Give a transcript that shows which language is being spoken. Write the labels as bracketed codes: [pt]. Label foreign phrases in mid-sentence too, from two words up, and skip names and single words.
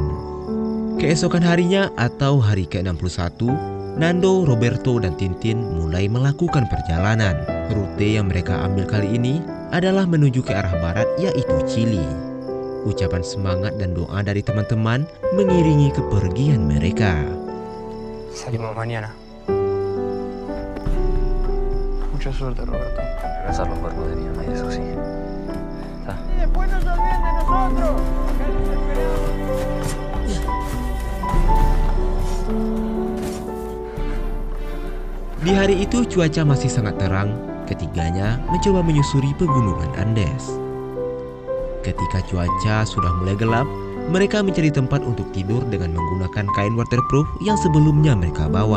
[id] Keesokan harinya atau hari ke-61, Nando, Roberto, dan Tintin mulai melakukan perjalanan. Rute yang mereka ambil kali ini adalah menuju ke arah barat, yaitu Chili. Ucapan semangat dan doa dari teman-teman mengiringi kepergian mereka. [es] Salimos mañana. Mucha suerte, Roberto. Regresar los cuerpos de mi mamá y eso sí. Y después no se olviden de nosotros. Que los esperamos. [id] Di hari itu cuaca masih sangat terang. Ketiganya mencoba menyusuri pegunungan Andes. Ketika cuaca sudah mulai gelap, mereka mencari tempat untuk tidur dengan menggunakan kain waterproof yang sebelumnya mereka bawa.